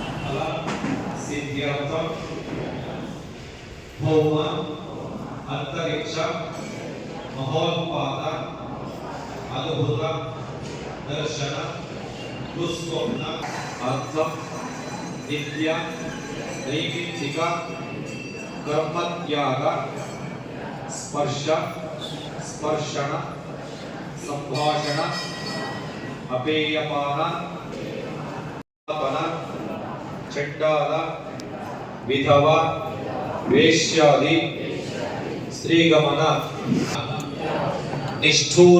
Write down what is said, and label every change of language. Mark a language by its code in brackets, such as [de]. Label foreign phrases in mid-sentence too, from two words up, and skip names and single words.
[sa] ಹೋಮ, ಅಂತರಿಕ್ಷ, ಮಹೋತ್ಪಾದ, ಅದ್ಭುತ ದರ್ಶನ, ದುಸ್ವಪ್ನ, ಅರ್ಥ, ನಿತ್ಯ, ನೈಮಿತ್ತಿಕ, कर्मत्याग स्पर्श स्पर्शन संभाषण अपेयपान चंडाल विधवा वेश्यादि स्त्रीगमन निष्ठुर